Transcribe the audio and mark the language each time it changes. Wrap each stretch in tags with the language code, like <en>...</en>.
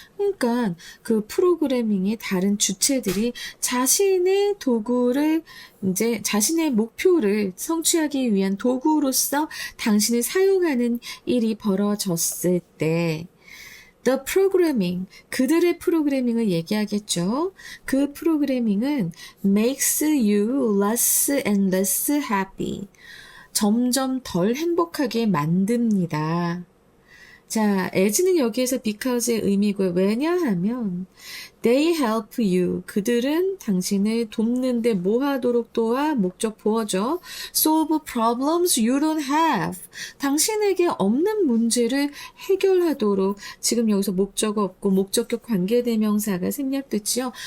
<ko>그러니까 그 프로그래밍의 다른 주체들이 자신의 도구를, 이제 자신의 목표를 성취하기 위한 도구로서 당신을 사용하는 일이 벌어졌을 때,</ko> <en>The programming,</en> <ko>그들의 프로그래밍을 얘기하겠죠. 그 프로그래밍은</ko> <en>makes you less and less happy.</en> <ko>점점 덜 행복하게 만듭니다. 자, as는 여기에서 because의 의미고요. 왜냐하면</ko> <en>they help you.</en> <ko>그들은 당신을 돕는데 뭐 하도록 도와? 목적 보어죠.</ko> <en>solve problems you don't have.</en> <ko>당신에게 없는 문제를 해결하도록 지금 여기서 목적어 없고 목적격 관계대명사가 생략됐지요.</ko>